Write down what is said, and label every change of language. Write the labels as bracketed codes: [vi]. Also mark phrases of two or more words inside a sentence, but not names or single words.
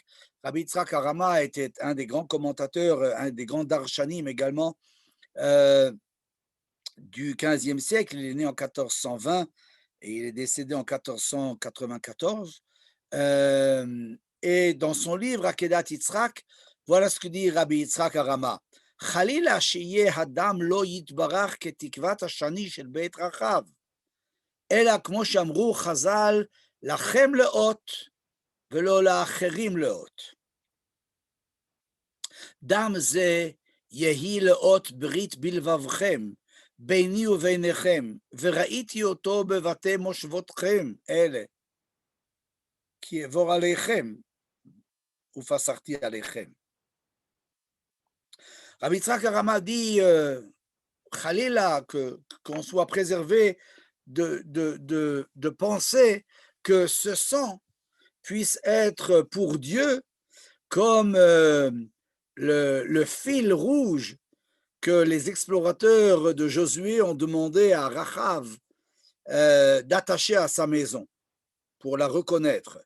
[fr] Rabbi Yitzhak Arama était un des grands commentateurs, un des grands darshanim également du XVe siècle. Il est né en 1420 et il est décédé en 1494. Et dans son livre Akedat Yitzhak, voilà ce que dit Rabbi Yitzhak Arama. [he] חלילה שיהיה הדם לא יתברך כתקוות השני של בית רחב, אלא כמו שאמרו חז"ל, לכם לאות ולא לאחרים לאות. דם זה יהי לאות ברית בלבבכם, ביני וביניכם, וראיתי אותו בבתי מושבותכם אלה, כי אעבור עליכם, ופסחתי עליכם. [fr] Rabbi Yitzhak Arama dit Khalila, qu'on soit préservé de penser que ce sang puisse être pour Dieu comme le fil rouge que les explorateurs de Josué ont demandé à Rachav d'attacher à sa maison pour la reconnaître.